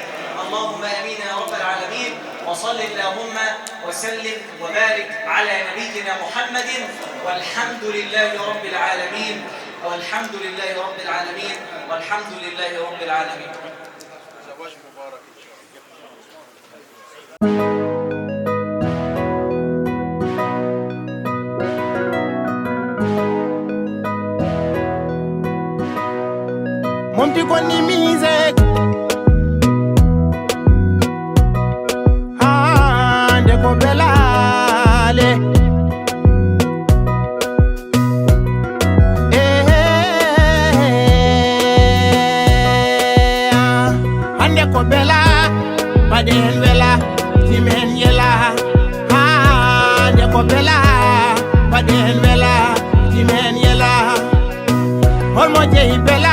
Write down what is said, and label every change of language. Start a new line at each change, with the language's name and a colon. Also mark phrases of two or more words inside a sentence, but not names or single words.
Arabic: اللهم آمين يا رب العالمين. وصل اللهم وسلم وبارك على نبينا محمد، والحمد لله رب العالمين، والحمد لله رب العالمين، والحمد لله رب العالمين. زواج مبارك إن شاء الله.
Fula: Monti koni music, ande ko belale, ande ko bela, baden bela, timen yela, ande ko bela, baden bela, timen yela, holmo jeyi bela.